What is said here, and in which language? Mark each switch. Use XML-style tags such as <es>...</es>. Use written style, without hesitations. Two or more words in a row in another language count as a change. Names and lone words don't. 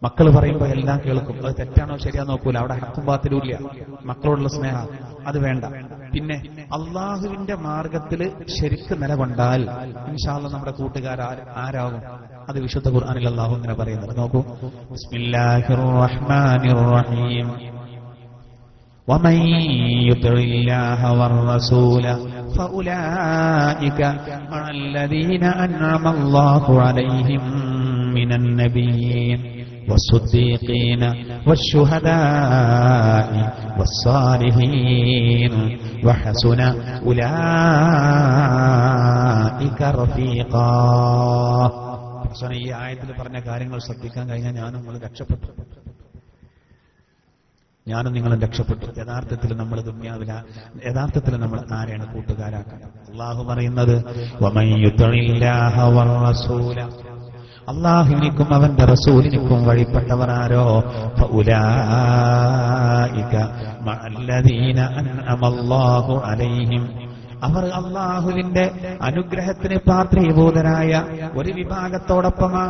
<ml>മക്കൾ പറയുമ്പോൾ എല്ലാം കേൾക്കും. അത് തെറ്റാണോ ശരിയാണോ നോക്കൂല. അവിടെ ഹക്കും ബാത്തിലും ഇല്ല. മക്കളോടുള്ള സ്നേഹം അത് വേണ്ട. പിന്നെ അള്ളാഹുവിന്റെ മാർഗത്തിൽ ശരിക്ക് നിലകൊണ്ടാൽ</ml> <ar>إن شاء الله</ar> <ml>നമ്മുടെ കൂട്ടുകാർ ആരാകും? അത് വിശുദ്ധ ഖുർആനിൽ അല്ലാഹു ഇങ്ങനെ പറയുന്നത് നോക്കൂ.</ml> <ar>بسم الله الرحمن الرحيم. ومن يطع الله والرسول فأولئك مع الذين أنعم الله عليهم من النبيين والصديقين والشهداء والصالحين وحسن أولئك رفيقا.</ar> <ml>ഈ ആയത്തിൽ പറഞ്ഞ കാര്യങ്ങൾ ശ്രദ്ധിക്കാൻ കഴിഞ്ഞാൽ ഞാനും നിങ്ങൾ രക്ഷപ്പെട്ടു. ഞാനും നിങ്ങളും രക്ഷപ്പെട്ടു. യഥാർത്ഥത്തിൽ നമ്മൾ ദുനിയാവില യഥാർത്ഥത്തിൽ നമ്മൾ ആരെയാണ് കൂട്ടുകാരാക്കുന്നത്? അള്ളാഹു പറയുന്നത്</ml> <ar>ومن يطع الله والرسول,</ar> <ml>അള്ളാഹുവിനിക്കും അവന്റെ റസൂലിനിക്കും വഴിപ്പെട്ടവർ ആരോ</ml> <ar>فأولئك مع الذين أنعم الله عليهم,</ar> <ml>അവർ അള്ളാഹുവിന്റെ അനുഗ്രഹത്തിന് പാത്രീഭൂതരായ ഒരു വിഭാഗത്തോടൊപ്പമാണ്.</ml>